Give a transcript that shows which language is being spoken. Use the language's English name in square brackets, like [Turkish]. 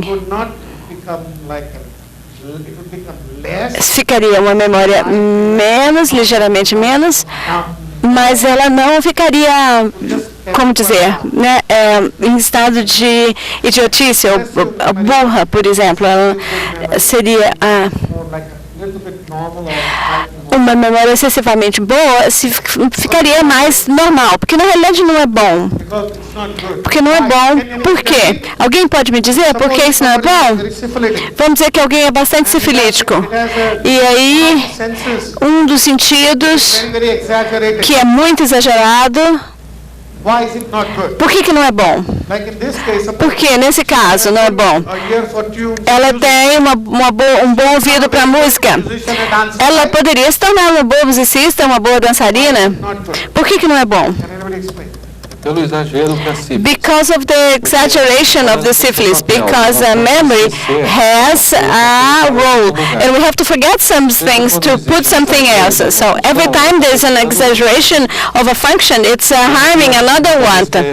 [English] would not become like it would become less. [Portuguese] Ficaria uma memória menos, ligeiramente menos, mas ela não ficaria, como dizer, né, em estado de idiotice ou burra, por exemplo. Ela seria [English] Or like a little bit normal or slightly more. [Portuguese] uma memória excessivamente boa, se ficaria mais normal, porque na realidade não é bom. [English] Because it's not good. [Portuguese] Porque não é bom. Por quê? Alguém pode me dizer por que isso não é bom? [English] Very syphilitic. [Portuguese] Vamos dizer que alguém é bastante sifilítico. [English] It has [Portuguese] E aí, [English] senses [Portuguese] um dos sentidos [English] very exaggerated. [Portuguese] que é muito exagerado, [English] Why is it not good? [Portuguese] por que não é bom? [English] Like in this case, [Portuguese] Porque nesse caso não é bom. [English] a ear for tunes, [Portuguese] Ela tem um bom ouvido para música. [English] musician and dancer. [Portuguese] Ela poderia se tornar uma boa musicista, uma boa dançarina. [English] Not good. [Portuguese] Por que não é bom? [English] Can anybody explain? [Portuguese] Pelo exagero da sífilis. [English] Because of the exaggeration of the syphilis, because memory has a role, and we have to forget some things to put something else. So every time there's an exaggeration of a function, it's harming another one.